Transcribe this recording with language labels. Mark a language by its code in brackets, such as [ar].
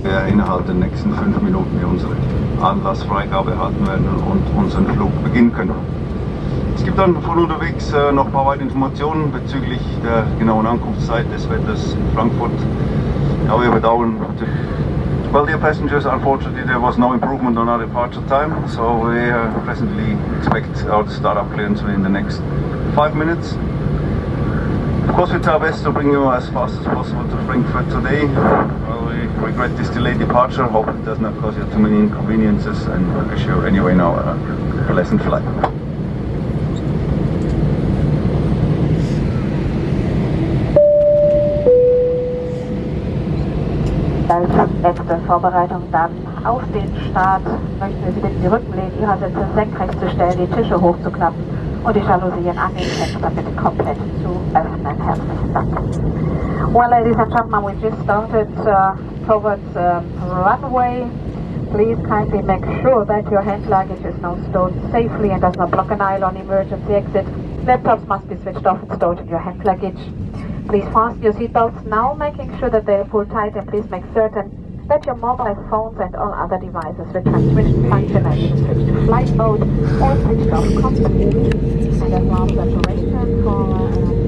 [de] innerhalb der nächsten 5 Minuten wir unsere Anlassfreigabe erhalten werden und unseren Flug beginnen können. Es gibt dann von unterwegs noch ein paar weitere Informationen bezüglich der genauen Ankunftszeit des Wetters in Frankfurt. Ja, wir bedauern. [en] Well, dear passengers, unfortunately there was no improvement on our departure time, so we presently expect our startup clearance within the next 5 minutes. Of course, we try our best to bring you as fast as possible to Frankfurt today. Well, we regret this delayed departure, hope it does not cause you too many inconveniences, and wish you anyway now a pleasant flight. [de] Als letzte Vorbereitung dann auf den Start möchten wir Sie bitten, die Rückenlehnen Ihrer Sitze senkrecht zu stellen, die Tische hochzuklappen und die Jalousien an den Fenstern bitte komplett zu öffnen. Herzlichen Dank. [en] Well, ladies and gentlemen, we just started towards runway. Please kindly make sure that your hand luggage is now stored safely and does not block an aisle on emergency exit. Laptops must be switched off and stored in your hand luggage. Please fasten your seatbelts now, making sure that they are pulled tight, and please make certain that your mobile phones and all other devices with transmission functionality is switched to flight mode or switched off completely. And as well as preparation for